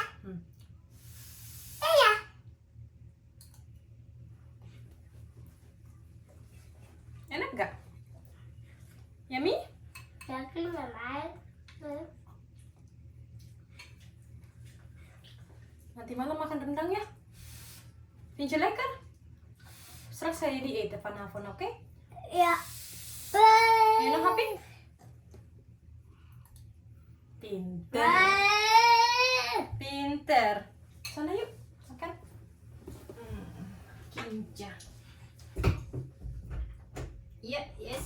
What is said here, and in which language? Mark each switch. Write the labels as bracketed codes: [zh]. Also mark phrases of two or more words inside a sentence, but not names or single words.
[id] Enak nggak? Yummy? Tapi memang. Nanti malam makan rendang ya. [nl] Vind je lekker? Straks ga je die eten vanavond, oké? Ja. Ben je nog happy? Pinter. [id] Pinter. Sana yuk, makan. Kinja. Iya, yes.